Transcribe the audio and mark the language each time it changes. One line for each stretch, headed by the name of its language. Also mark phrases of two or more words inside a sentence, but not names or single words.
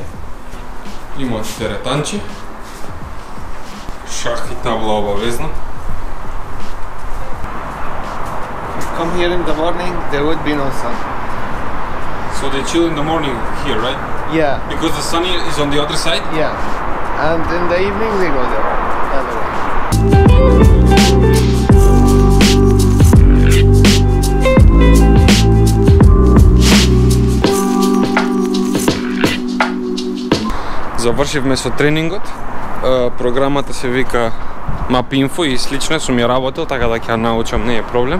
Macedonian: Имаат теретанчи. Шах и табла обавезно.
English: Come here in the morning, there would be no sun. So they chill in the morning here, right? Yeah. Because the sun is on the other side? Yeah. And in the evening they go there. Other way.
Macedonian: Завршивме со тренингот. Програмата се вика MapInfo и слично сум ја работел, така да ќе ја научам, не е проблем.